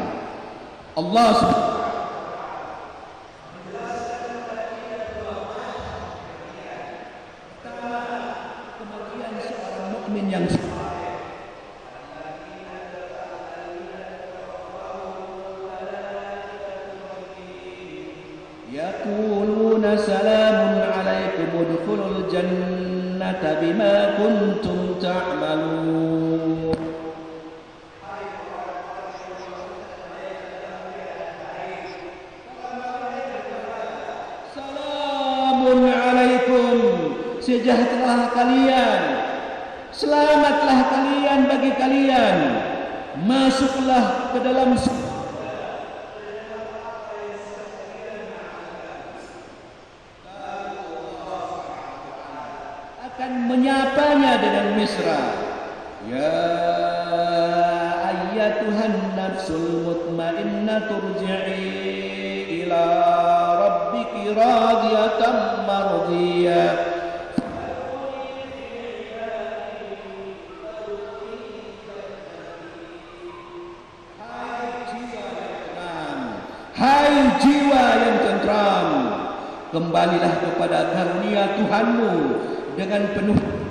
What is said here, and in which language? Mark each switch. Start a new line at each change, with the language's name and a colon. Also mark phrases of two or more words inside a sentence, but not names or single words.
Indonesian: Allah kematian seorang mukmin yang
Arabic: يقولون سلام عليكم ادخلوا الجنة بما كنتم تعملون. سلام عليكم,
Indonesian: sejahtera kalian, selamatlah kalian bagi kalian, masuklah ke dalam akan menyapanya dengan mesra.
Arabic: يا أيتها النفس المطمئنة ارجعي إلى ربك راضية مرضية.
Indonesian: Hai Hai jiwa yang tentram, kembalilah kepada karunia Tuhanmu dengan penuh